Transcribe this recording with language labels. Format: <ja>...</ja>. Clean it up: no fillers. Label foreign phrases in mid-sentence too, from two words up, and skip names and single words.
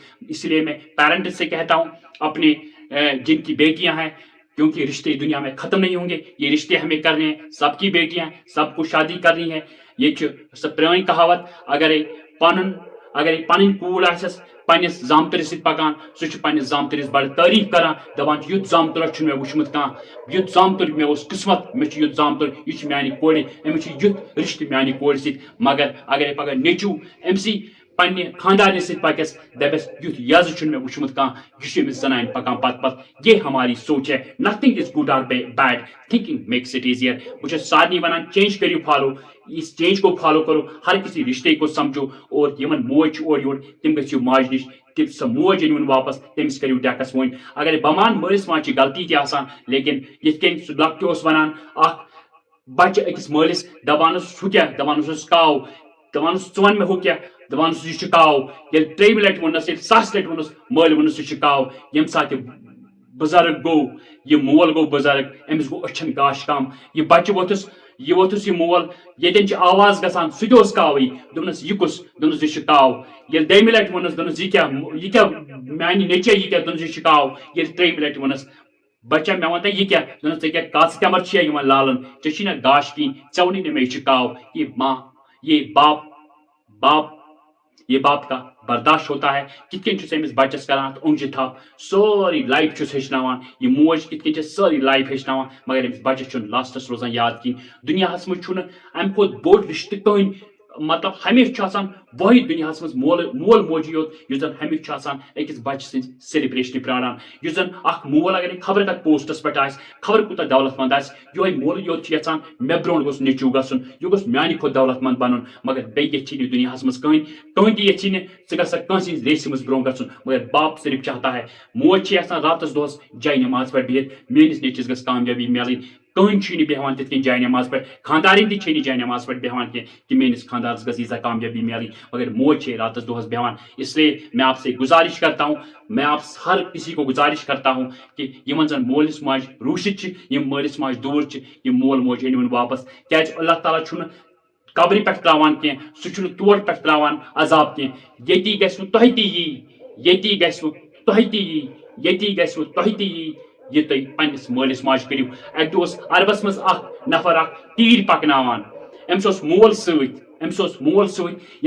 <ur>اس لیے میں پیرنٹس سے کہتا ہوں اپنے جن کی بیٹیاں ہیں، کیونکہ رشتے دنیا میں ختم نہیں ہوں گے، یہ رشتے ہمیں کرنے ہیں. سب کی بیٹیاں ہیں، سب کو شادی کرنی ہے.</ur> <ks>یہ سۄ پرٲنۍ کہاوت، اگرے پنٕنۍ کوٗر آسٮ۪س پننس زامترِس سۭتۍ پکان، سُہ چھُ پننس زامترِس بڑٕ تعریف کران، دپان چھُ یُتھ زامتُرا چھُنہٕ مےٚ وُچھمُت کانٛہہ، یُتھ زامتُر مےٚ اوس قٕسمت، مےٚ چھُ یُتھ زامتُر، یہِ چھُ میانہِ کورِ، أمِس چھُ یُتھ رشتہٕ میانہِ کورِ سۭتۍ. مگر اگرے پگہہ نیٚچوٗ أمسٕے پننہِ خاندارنہِ سۭتۍ پکٮ۪س، دپٮ۪س یُتھ یزٕ چھُنہٕ مےٚ وُچھمُت کانٛہہ، یہِ چھُ أمِس زنانہِ پکان پتہٕ.</ks> <ur>یہ ہماری سوچ ہے.</ur> <en>nothing is good or bad, thinking makes it easier.</en> <ks>بہٕ چھُس سارنٕے ونان چینج کٔرِو فالو.</ks> <ur>اس چینج کو فالو کرو، ہر کسی رشتے کو سمجھو.</ur> <ks>اور یمن موج چھِ اورٕ یورٕ، تِم گٔژھِو ماجہِ نِش، سۄ موج أنۍوُن واپس، تٔمِس کٔرِو ڈیکس وۄنۍ. اگر بہٕ مان مٲلِس ماجہِ چھِ غلطی تہِ آسان، لیکن یِتھ کٔنۍ سُہ لۄکٹہِ اوس ونان اکھ بچہِ أکِس مٲلِس، دپانس ہُہ کیٛاہ، دپانس اوس کاو، دپانس ژٕ ون مےٚ ہُہ کیٛاہ، دپانس یہِ چھُ کاو. ییٚلہِ 3 لٹہِ ووٚننس، ییٚلہِ 1,000 لٹہِ ووٚننس، مٲلۍ ووٚننس سُہ چھُ کاو. ییٚمہِ ساتہٕ بُزرگ گوٚو، یہِ مول گوٚو بُزرگ، أمِس گوٚو أچھن گاش کم. یہِ بچہِ ووٚتھُس یہ ووتھس یہ مول یتن آواز گژھان سہ تہ کاوے دوپنس یہ کس دوپنس یہ کاو یل دمہ لٹہ ونس دوپنس یہ کیا میانہ نیچے یہ کیا دوپنس یہ کاو یل ترٛیٚیمہِ لٹہ ونس بچہ مے ون یہ کیا دوپنس ژےٚ کیٛاہ کژ تمبر چھیا یِمن لالن ژےٚ چھی نا گاش کِہیٖنۍ ژےٚ ووٚنُے نہٕ مےٚ یہِ چھُ کاو یہ ماں یہ</ks> <ur>باپ یہ باپ کا برداشت ہوتا ہے</ur> <ks>کت کن امس بچس کران اونجہ تھپ سوری لائف چھس ہچناوان یہ موج کت کن ساری لائف ہچناوان مگر امس بچس چھن لاسٹس روزان یاد کہین دنیاہس مز چھُنہٕ امہ کھۄتہٕ بوٚڑ رشتہٕ کٕہٕنۍ مطلب ہمیشہ چھُ آسان وہی دنیاہس مز مول موجی یوت یُس زن ہمیشہ چھُ آسان أکِس بچہ سٕنٛز سیلبریشن پیاران یُس زن اکھ مول اگر خبر کتھ پوسٹس پٮ۪ٹھ آسہِ خبر کوٗتاہ دولت مند آسہِ یہوے مول یوت چھُ یژھان مےٚ برونٛٹھ گوٚژھ نیٚچوٗ گژھُن یہِ گوٚژھ میانہِ کھۄتہٕ دولت مند بنُن مگر بیٚیہِ یژھی نہٕ دنیاہس مز کٕہٕنۍ تہِ یژھی نہٕ ژٕ گژھکھ کٲنٛسہِ ہٕنٛزِ ریسہِ منٛز برونٛہہ گژھُن مگر</ks> <ur>باپ صرف چاہتا ہے</ur> <ks>موج چھِ یژھان راتس دۄہس جاے نماز پٮ۪ٹھ بِہِتھ میٲنِس نیٚچوِس گژھِ کامیٲبی میلٕنۍ کٕہٕنۍ چھُے نہٕ بیٚہوان تِتھ کٔنۍ جاے نماز پٮ۪ٹھ خاندارِنۍ تہِ چھے نہٕ جاے نماز پٮ۪ٹھ بیٚہوان کینٛہہ کہ میٲنِس خاندارس گژھِ ییٖژاہ کامیٲبی میلٕنۍ مگر موج چھے راتس دۄہس بیٚہوان</ks> <ur>اس لیے میں آپ سے گزارش کرتا ہوں میں آپ ہر کسی کو گزارش کرتا ہوں کہ</ur> <ks>یمن زن مولس ماج روٗشِتھ چھِ یم مٲلِس ماجہِ دوٗر چھِ یم مول موج أنۍوُن واپس کیٛازِ اللہ تعالیٰ چھُنہٕ قبرِ پٮ۪ٹھ تراوان کینٛہہ سُہ چھُنہٕ تور پٮ۪ٹھ تراوان عذاب کینٛہہ ییٚتی گژھِ نہٕ تۄہہِ تہِ یی ییٚتی گژھِ نہٕ تۄہہِ تہِ یی ییٚتی گژھِ نہٕ تۄہہِ تہِ یی یہ تُہۍ پننس مٲلِس ماجہِ کٔرِو اکہِ دۄہ اوس عربس منٛز اکھ نفر اکھ تیٖر پکناوان أمِس اوس مول سۭتۍ أمِس اوس مول سۭتۍ ییٚمہِ</ks>